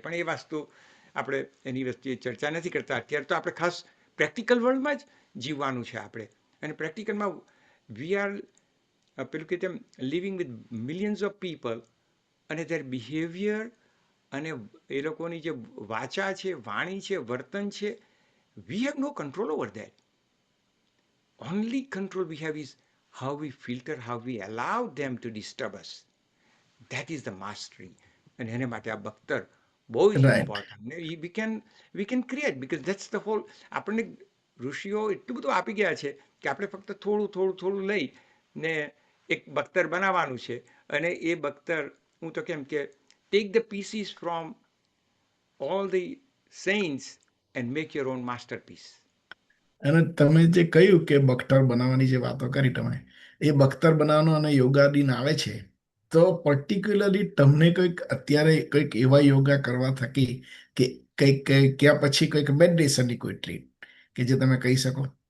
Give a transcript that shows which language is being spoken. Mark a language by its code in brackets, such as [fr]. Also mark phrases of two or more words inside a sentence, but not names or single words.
[gu] પણ એ વસ્તુ આપણે એની વસ્તુએ ચર્ચા નથી કરતા. અત્યારે તો આપણે ખાસ પ્રેક્ટિકલ વર્લ્ડમાં જ જીવવાનું છે આપણે. અને પ્રેક્ટિકલમાં [en] we are [gu] પેલું કે તેમ [en] living with millions of people, [gu] અને [en] their behavior [gu] અને એ લોકોની જે વાચા છે, વાણી છે, વર્તન છે, [en] we have no control over that. Only control we have is how we filter, how we allow them to disturb us. That is the mastery. And [gu] એને માટે આ બખ્તર બહુ જ રાઈટ. ઇમ્પોર્ટન્ટ. [en] we can create, because that's the whole. [gu] આપણને ઋષિઓ એટલું બધું આપી ગયા છે કે આપણે ફક્ત થોડું થોડું થોડું લઈ ને એક બખ્તર બનાવવાનું છે. અને એ બખ્તર, હું તો કેમ કે [en] take the pieces from all the saints and make your own masterpiece. [gu] અને તમે જે કહ્યું કે બખ્તર બનાવવાની જે વાતો કરી તમે, એ બખ્તર બનાવવાનો અને યોગા દિન આવે છે, તો પર્ટિક્યુલરલી તમને કંઈક અત્યારે કંઈક એવા યોગા કરવા થકી કે કંઈક ક્યાં પછી કંઈક મેડિટેશનની કોઈ ટ્રીટ કે જે તમે કહી શકો?